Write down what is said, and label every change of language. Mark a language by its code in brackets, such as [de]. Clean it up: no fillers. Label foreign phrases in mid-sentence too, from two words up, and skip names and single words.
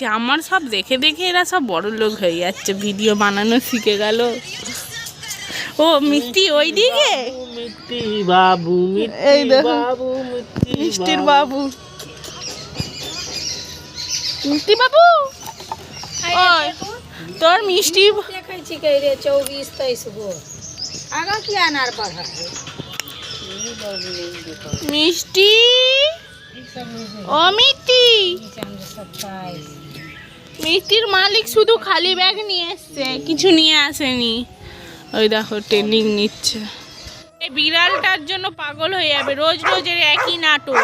[bn] আমার সব দেখে দেখে এরা সব বড় লোক হয়ে যাচ্ছে, ভিডিও বানানো শিখে গেল। ও মিষ্টি ওই দিকে, মিষ্টি বাবু, এই দেখো মিষ্টির বাবু, মিষ্টি বাবু। তোর মিষ্টি देखै रे 24-23 गो आगा किया नार पढ़ा মিষ্টি। ও মিষ্টি, মিষ্টির মালিক শুধু খালি ব্যাগ নিয়ে এসছে, কিছু নিয়ে আসেনি। ওই দেখো ট্রেনিং নিচ্ছে। এই বিড়ালটার জন্য পাগল হয়ে যাবে, রোজ রোজ এর একই নাটক।